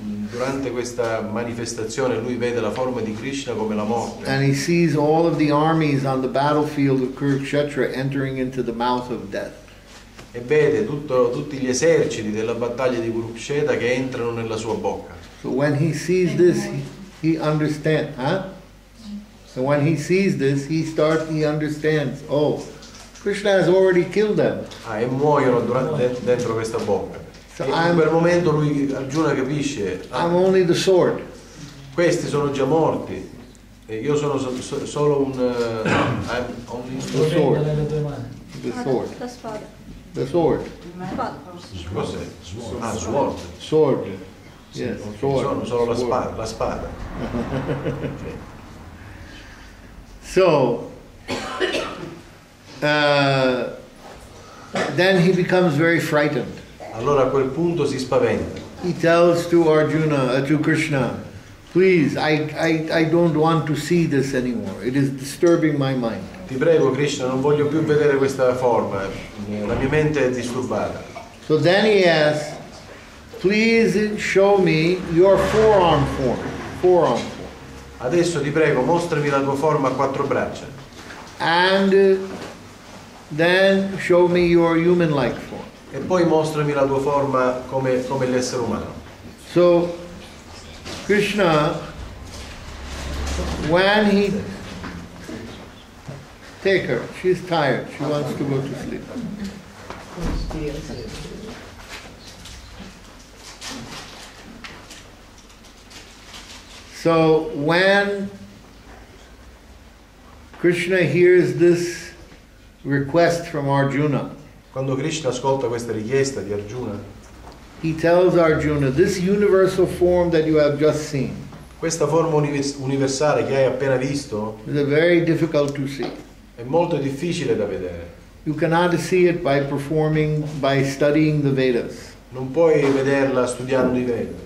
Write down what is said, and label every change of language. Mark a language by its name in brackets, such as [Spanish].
[Italian] Durante questa manifestazione lui vede la forma di Krishna come la morte. [English] And he sees all of the armies on the battlefield of Kurukshetra entering into the mouth of death. [Italian] E vede tutti gli eserciti della battaglia di Kurukshetra che entrano nella sua bocca. [English] So when he sees this, he understands. So when he sees this, he understands. Oh, Krishna has already killed them. [Italian] E muoiono dentro questa bocca. [English] So [Italian] E in quel momento Arjuna capisce. [English] I'm only the sword. [Italian] Questi sono già morti. E io sono solo un. [English] I'm only The sword. The sword. [Italian] La spada. [English] The sword. [Italian] Cos'è? Sword. [English] Sword. Yes, sword. [Italian] Sono solo la spada. [English] So, then he becomes very frightened. [Italian] Allora a quel punto si spaventa. [English] He tells to Arjuna, to Krishna, please, I don't want to see this anymore. It is disturbing my mind. [Italian] Ti prego Krishna, non voglio più vedere questa forma, la mia mente è disturbata. [English] So then he asks, please show me your forearm form. Forearm form. [Italian] Adesso ti prego, mostrami la tua forma a quattro braccia. [English] And then show me your human-like form. [Italian] E poi mostrami la tua forma come l'essere umano. [English] So Krishna, when he take her, she's tired, she wants to go to sleep. So when Krishna hears this request from Arjuna, [Italian] Quando Krishna ascolta questa richiesta di Arjuna, [English] he tells Arjuna, this universal form that you have just seen [Italian] questa forma universale che hai appena visto [English] is very difficult to see. [Italian] è molto difficile da vedere. [English] You cannot see it by studying the Vedas. [Italian] Non puoi vederla studiando i Veda.